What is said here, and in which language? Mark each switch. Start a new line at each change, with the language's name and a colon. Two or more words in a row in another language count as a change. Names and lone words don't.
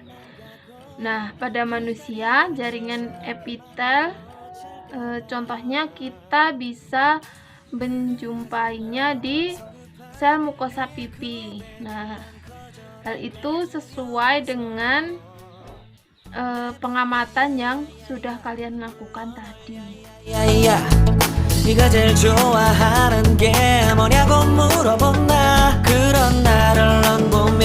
Indonesian: Nah, pada manusia, jaringan epitel, contohnya kita bisa menjumpainya di sel mukosa pipi. Nah, hal itu sesuai dengan pengamatan yang sudah kalian lakukan tadi.
Korean: 야야 네가 제일 좋아하는 게 뭐냐고 물어본다 그런 나를 넌 보면